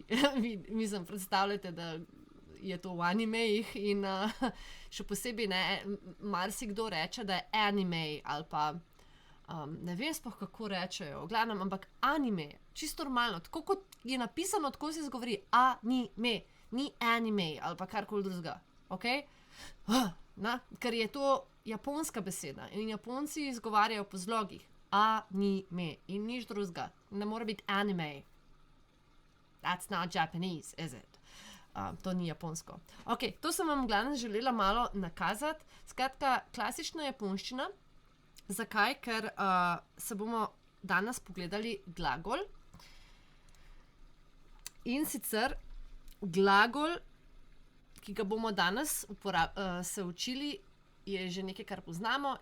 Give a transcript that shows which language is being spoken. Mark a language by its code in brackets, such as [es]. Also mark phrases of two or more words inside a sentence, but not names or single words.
[sl] Mislim, predstavljate, da je to v animejih in še posebej ne, marsikdo reče, da je anime ali pa ne vem sploh, kako rečejo, v glavnem, ampak anime, čisto normalno, tako kot je napisano, tako se izgovori anime, ni anime ali pa karkoli drugega, okej? Ker je to japonska beseda in Japonci izgovarjajo po zlogih. Anime in nič drugega. Ne more biti anime. [en] That's not Japanese, is it? [sl] To ni japonsko. Ok, to sem vam glavno želela malo nakazati. Skratka, klasična japonščina. Zakaj? Ker se bomo danes pogledali glagol. In sicer glagol, ki ga bomo danes se učili, je že nekaj, kar poznamo.